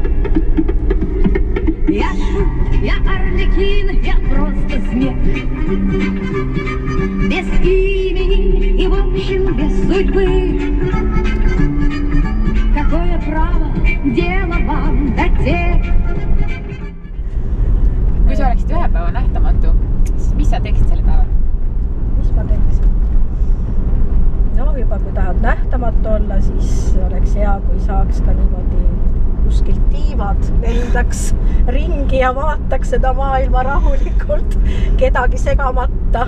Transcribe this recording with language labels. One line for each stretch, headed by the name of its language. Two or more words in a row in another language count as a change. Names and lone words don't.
Russian: Я шут, я Арлекин, я просто смех. Без имени и в общем без судьбы. Какое право дело вам до тех?
Estonian: Kui sa oleksid ühe päeva nähtamatu, siis mis sa teeksid selle päeva? Mis ma teeksin? No juba kui tahad nähtamatu olla, siis oleks hea, kui saaks ka niimoodi kuskilt tiivad lendaks ringi ja vaataks seda maailma rahulikult, kedagi segamata.